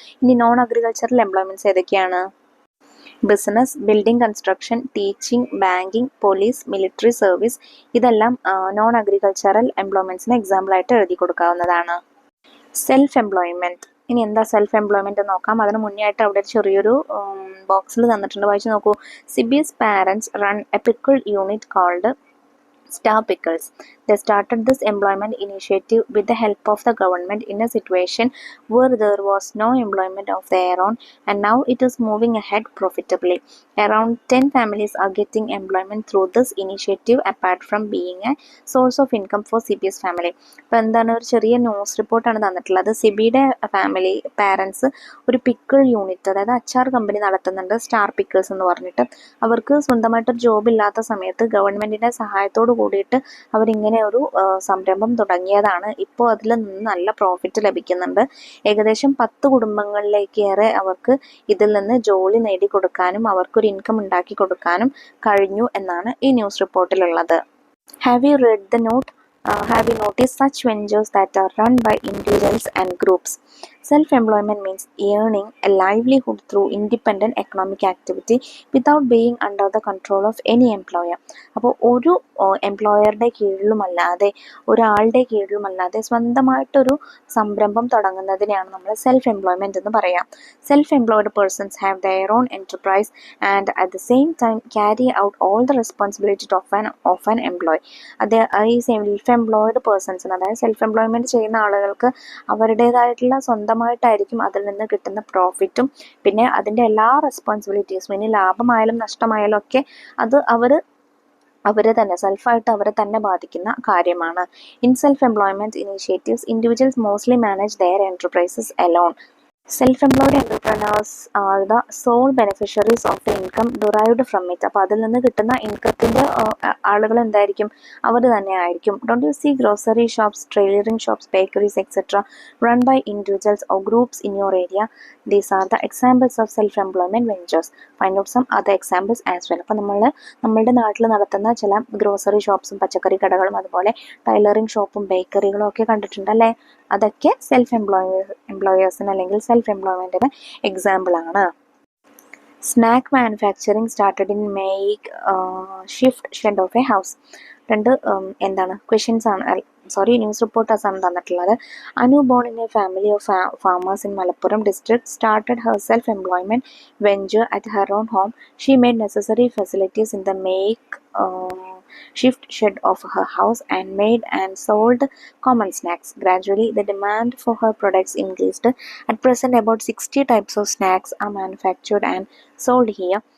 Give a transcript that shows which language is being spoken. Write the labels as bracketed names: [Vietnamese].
[Malayalam] ഇനി non agricultural employments ഏതൊക്കെയാണ്? Business, building construction, teaching, banking, police, military service. ഇതെല്ലാം non agricultural എംപ്ലോയ്മെന്റ്സിന് example ആയിട്ട് എഴുതി കൊടുക്കാവുന്നതാണ്. Self employment. ഇനി എന്താ സെൽഫ് എംപ്ലോയ്മെന്റ് നോക്കാം. അതിന് മുന്നേ ആയിട്ട് അവിടെ ചെറിയൊരു ബോക്സിൽ തന്നിട്ടുണ്ട്, വായിച്ചു നോക്കൂ. [English] Sibi's parents run a pickle unit called Star Pickles. They started this employment initiative with the help of the government in a situation where there was no employment of their own, and now it is moving ahead profitably. Around 10 families are getting employment through this initiative apart from being a source of income for Sibi's family. [Malayalam] അപ്പോൾ എന്താണ്, ഒരു ചെറിയ news റിപ്പോർട്ടാണ് തന്നിട്ടുള്ളത്. സിബിയുടെ family parents ഒരു pickle unit, അതായത് അച്ചാർ company നടത്തുന്നുണ്ട്, സ്റ്റാർ പിക്കിൾസ് എന്ന് പറഞ്ഞിട്ട്. അവർക്ക് സ്വന്തമായിട്ടൊരു ജോബ് ഇല്ലാത്ത സമയത്ത് ഗവൺമെൻറ്റിൻ്റെ സഹായത്തോട് കൂടിയിട്ട് അവരിങ്ങനെ ഒരു സംരംഭം തുടങ്ങിയതാണ്. ഇപ്പോൾ അതിൽ നിന്ന് നല്ല പ്രോഫിറ്റ് ലഭിക്കുന്നുണ്ട്. ഏകദേശം 10 കുടുംബങ്ങളിലേക്കേറെ അവർക്ക് ഇതിൽ നിന്ന് ജോലി നേടിക്കൊടുക്കാനും അവർക്കൊരു ഇൻകം ഉണ്ടാക്കി കൊടുക്കാനും കഴിഞ്ഞു എന്നാണ് ഈ news റിപ്പോർട്ടിലുള്ളത്. [English] Have you read the note? Have you noticed such ventures that are run by individuals and groups? Self-employment means earning a livelihood through independent economic activity without being under the control of any employer. [Malayalam] അപ്പോൾ ഒരു എംപ്ലോയറുടെ കീഴിലുമല്ലാതെ ഒരാളുടെ കീഴിലുമല്ലാതെ സ്വന്തമായിട്ടൊരു സംരംഭം തുടങ്ങുന്നതിനെയാണ് നമ്മൾ self employment എന്ന് പറയാം. [English] Self employed persons have their own enterprise and at the same time carry out all the responsibility of an employ. [Malayalam] അത് ഈ സെൽഫ് എംപ്ലോയ്ഡ് പേഴ്സൺസിന്, അതായത് സെൽഫ് എംപ്ലോയ്മെൻറ്റ് ചെയ്യുന്ന ആളുകൾക്ക് അവരുടേതായിട്ടുള്ള സ്വന്തമായിട്ടായിരിക്കും അതിൽ നിന്ന് കിട്ടുന്ന പ്രോഫിറ്റും പിന്നെ അതിൻ്റെ എല്ലാ റെസ്പോൺസിബിലിറ്റീസും, ഇനി ലാഭമായാലും നഷ്ടമായാലും ഒക്കെ അത് അവരെ തന്നെ സെൽഫായിട്ട് അവരെ തന്നെ ബാധിക്കുന്ന കാര്യമാണ്. [English] In self employment initiatives individuals mostly manage their enterprises alone. Self-employed entrepreneurs are the sole beneficiaries of the income derived from it. [Malayalam] അപ്പോൾ അതിൽ നിന്ന് കിട്ടുന്ന ഇൻകത്തിൻ്റെ ആളുകൾ എന്തായിരിക്കും? അവർ തന്നെ ആയിരിക്കും. [English] Don't you see grocery shops, tailoring shops, bakeries, etc. run by individuals or groups in your area? These are the examples of self-employment ventures. Find out some other examples as well. [Malayalam] അപ്പോൾ നമ്മളുടെ നാട്ടിൽ നടത്തുന്ന ചില grocery ഷോപ്സും പച്ചക്കറി കടകളും അതുപോലെ tailoring ഷോപ്പും ബേക്കറികളും ഒക്കെ കണ്ടിട്ടുണ്ടല്ലേ? അതൊക്കെ സെൽഫ് എംപ്ലോയേഴ്സിന് അല്ലെങ്കിൽ സെൽഫ് എംപ്ലോയ്മെൻറ്റിന് എക്സാമ്പിളാണ്. [English] Snack manufacturing started in makeshift shed of a house. [Malayalam] രണ്ട് എന്താണ് ക്വസ്റ്റ്യൻസ് ആണ്, ന്യൂസ് റിപ്പോർട്ടേഴ്സ് ആണ് തന്നിട്ടുള്ളത്. [English] Anu born in a family of farmers in Malappuram district started her self employment venture at her own home. She made necessary facilities in the make shift shed of her house and made and sold common snacks. Gradually, the demand for her products increased. At present, about 60 types of snacks are manufactured and sold here.